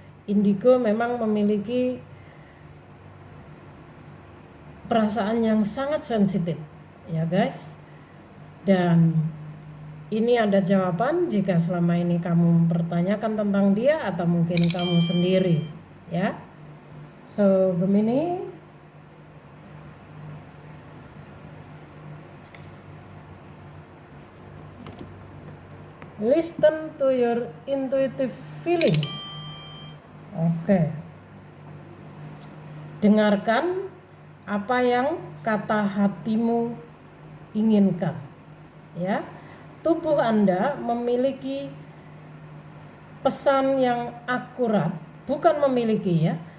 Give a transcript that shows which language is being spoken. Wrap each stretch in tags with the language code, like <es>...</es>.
<id>Indigo memang memiliki perasaan yang sangat sensitif ya guys. Dan ini ada jawaban jika selama ini kamu mempertanyakan tentang dia atau mungkin kamu sendiri ya.</id> <en>So Gemini, listen to your intuitive feeling.</en> <id>Oke. Dengarkan apa yang kata hatimu inginkan ya. Tubuh Anda memiliki pesan yang akurat, bukan memiliki ya.</id>